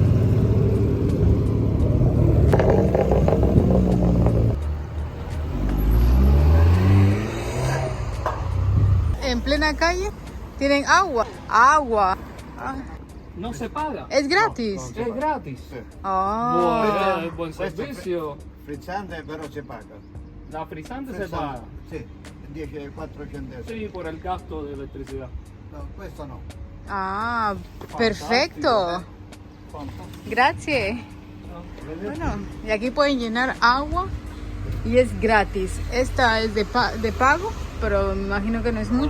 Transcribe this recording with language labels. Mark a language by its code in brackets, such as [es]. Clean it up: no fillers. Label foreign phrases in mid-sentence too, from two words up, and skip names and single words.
[es] En plena calle tienen agua. No se paga. ¿Es gratis? Es gratis. Buen servicio. [it] Frizzante però si paga. [es] La frizzante se paga. [it] Sì, 4 centesimi. [es] Sí, por el gasto de electricidad. [it] No, questo no. [es] Perfecto. Gracias. Bueno, y aquí pueden llenar agua y es gratis. Esta es de pago, pero me imagino que no es mucho.